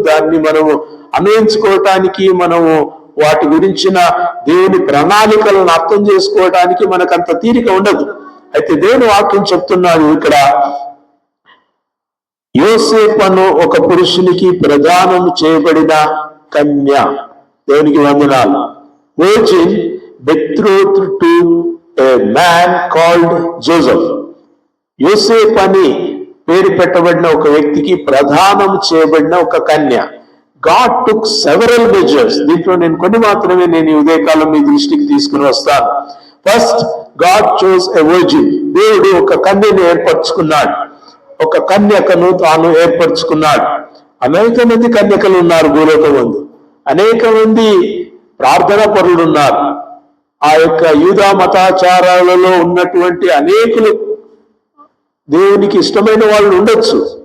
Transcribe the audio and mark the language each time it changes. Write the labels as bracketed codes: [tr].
[te] దాన్ని మనము అన్వయించుకోవటానికి, మనము వాటి గురించిన దేవుని ప్రణాళికలను అర్థం చేసుకోవడానికి మనకు అంత తీరిక ఉండదు. అయితే దేవుని వాక్యం చెప్తున్నాడు ఇక్కడ, యోసేపను ఒక పురుషునికి ప్రదానము చేయబడిన కన్య. దేవునికి వందనాలు. [en] Virgin betrothed to a man called Joseph. [te] యోసేపు అని పేరు పెట్టబడిన ఒక వ్యక్తికి ప్రదానం చేయబడిన ఒక కన్య. [en] God took several measures. [te] దీంట్లో నేను కొన్ని మాత్రమే నేను ఈ ఉదయకాలం మీ దృష్టికి తీసుకుని వస్తాను. [en] First, God chose a virgin. [te] దేవుడు ఒక కన్యను ఏర్పరచుకున్నాడు, ఒక కన్యకను తాను ఏర్పరచుకున్నాడు. అనేక మంది కన్యకలు ఉన్నారు భూలోకమందు, అనేక మంది ప్రార్థనా పరులు ఉన్నారు. ఆ యొక్క యూదా మతాచారాలలో ఉన్నటువంటి అనేకులు దేవునికి ఇష్టమైన వాళ్ళు ఉండొచ్చు.